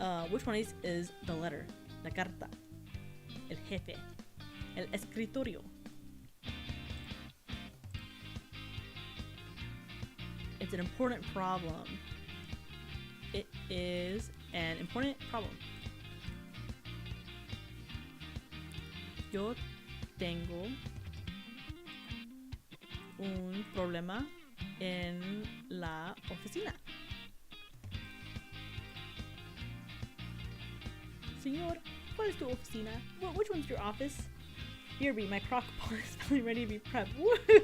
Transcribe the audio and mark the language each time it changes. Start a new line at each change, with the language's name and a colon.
Spanish: Which one is the letter? La carta. El jefe. El escritorio.
English: It's an important problem. It is an important problem.
Spanish: Yo tengo un problema en la oficina. Señor, ¿cuál es tu oficina?
English: Which one's your office? BRB, my crock pot is finally ready to be prepped. Woo!